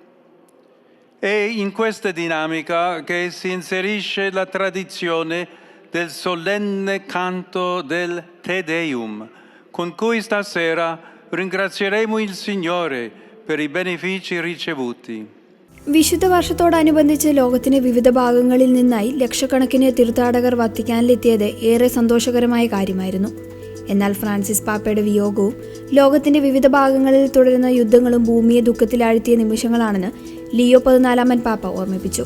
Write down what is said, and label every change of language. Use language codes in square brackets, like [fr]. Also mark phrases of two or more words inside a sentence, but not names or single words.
[it] È in questa dinamica che si inserisce la tradizione del solenne canto del Te Deum, con cui stasera ringrazieremo il Signore per i benefici ricevuti. [ml] വിശുദ്ധ വർഷത്തോടനുബന്ധിച്ച് ലോകത്തിന്റെ വിവിധ ഭാഗങ്ങളിൽ നിന്നായി ലക്ഷക്കണക്കിന് തീർത്ഥാടകർ വത്തിക്കാനിലെത്തിയത് ഏറെ സന്തോഷകരമായ കാര്യമായിരുന്നു. എന്നാൽ ഫ്രാൻസിസ് പാപ്പയുടെ വിയോഗവും ലോകത്തിന്റെ വിവിധ ഭാഗങ്ങളിൽ തുടരുന്ന യുദ്ധങ്ങളും ഭൂമിയെ ദുഃഖത്തിലാഴ്ത്തിയ നിമിഷങ്ങളാണെന്ന് ലിയോ 14 പാപ്പ ഓർമ്മിപ്പിച്ചു.